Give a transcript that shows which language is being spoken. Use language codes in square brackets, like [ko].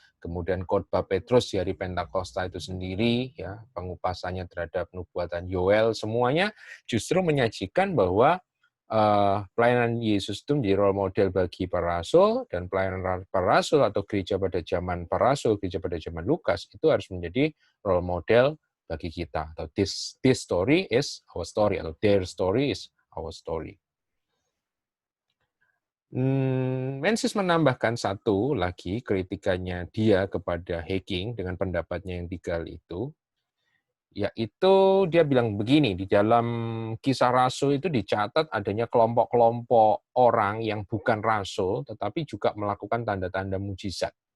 [id] Kemudian khotbah Petrus di hari Pentakosta itu sendiri, ya pengupasannya terhadap nubuatan Yoel, semuanya justru menyajikan bahwa pelayanan Yesus itu menjadi role model bagi para rasul, dan pelayanan para rasul atau gereja pada zaman para rasul, gereja pada zaman Lukas itu harus menjadi role model bagi kita. [en] Atau this story is our story, atau their story is our story. [id] Mensis menambahkan satu lagi kritikannya dia kepada Hiking dengan pendapatnya yang digali itu, yaitu dia bilang begini, di dalam Kisah Rasul itu dicatat adanya kelompok-kelompok orang yang bukan rasul, tetapi juga melakukan tanda-tanda mujizat.